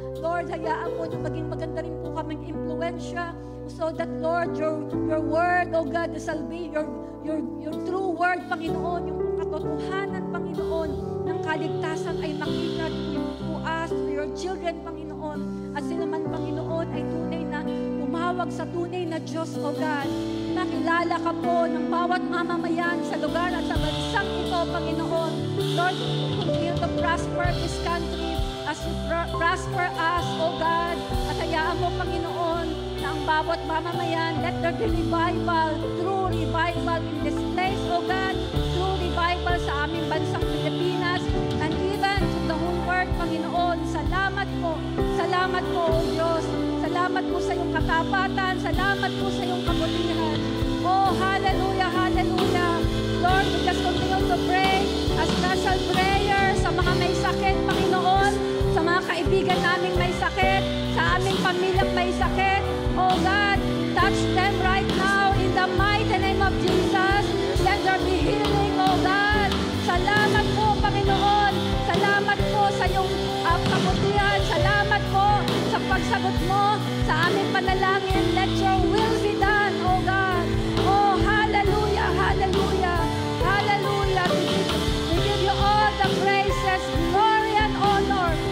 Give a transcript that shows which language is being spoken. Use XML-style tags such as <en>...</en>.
<tl>Lord, hayaan mo na maging maganda rin po kaming impluensya</tl> <en>so that, Lord, your word, O God, the salvation, your true word,</en> <tl>Panginoon, yung katotohanan, Panginoon, ng kaligtasan ay makita</tl> <en>to us, to your children,</en> <tl>Panginoon. At sila man, Panginoon, ay tunay na tumawag sa tunay na Diyos, O God. Nakilala ka po ng bawat mamamayan sa lugar at sa bansang ito, Panginoon.</tl> <en>Lord, continue to prosper this country as you prosper us, O God.</en> <tl>At hayaan mo, Panginoon, na ang bawat mamamayan,</tl> <en>let there be revival, true revival in this place, O God. True revival</en> <tl>sa aming bansang Pilipinas</tl> <en>and even to the whole world, Panginoon.</en> <tl>Salamat po, O Diyos. Salamat po sa iyong katapatan. Salamat po sa iyong kabutihan. Oh, hallelujah, hallelujah.</tl> <en>Lord, we just continue to pray a special prayer</en> <tl>sa mga may sakit, Panginoon, sa mga kaibigan naming may sakit, sa aming pamilyang may sakit.</tl> <en>Oh God, touch them right now in the mighty name of Jesus. Let there be healing, oh God.</en> <tl>Salamat po, Panginoon. Salamat po sa iyong kabutihan. Salamat po sa pagsagot mo sa aming panalangin.</tl> <en>Let your will be done, oh God. Oh, hallelujah, hallelujah, hallelujah. We give you all the praises, glory, and honor.</en>